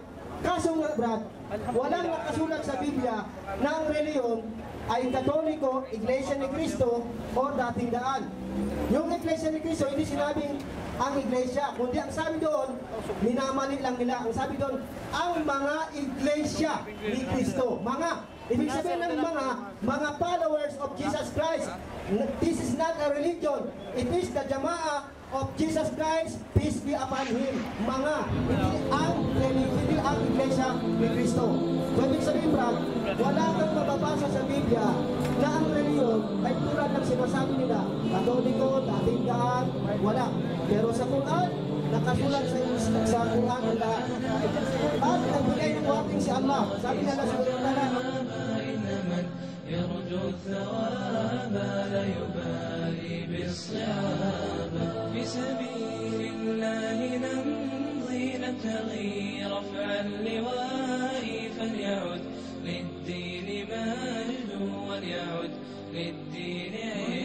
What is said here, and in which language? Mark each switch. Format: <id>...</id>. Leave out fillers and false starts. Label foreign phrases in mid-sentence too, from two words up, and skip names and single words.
<tl>Kaso nga, Brad, walang nakasulat sa Biblia na ang reliyon ay Katoliko, Iglesia ni Cristo, o Dating Daan. Yung Iglesia ni Cristo, hindi sinabing ang Iglesia, kundi ang sabi doon, minamali lang nila. Ang sabi doon, ang mga Iglesia ni Cristo. Mga, ibig sabihin ng mga</tl> <en>followers of Jesus Christ. This is not a religion. It is the Jama'ah of Jesus Christ, peace be upon Him.</en> <tl>Mga, hindi ang Iglesia ni Cristo. So, ibig sabihin, Brad, wala kang mababasa sa Biblia na ang reliyon ay tulad ng sinasabi nila, Katoliko, Dating Daan, wala. Pero sa Quran, nakasulat sa Quran ang lahat. At nagbigay ng warning si Allah. Sabi nila sa Quran,</tl> <ar>يرجو الثواب لا يبالي بالصعاب في سبيل الله نمضي نبتغي رفع اللواء فليعد للدين مجد وليعد للدين</ar>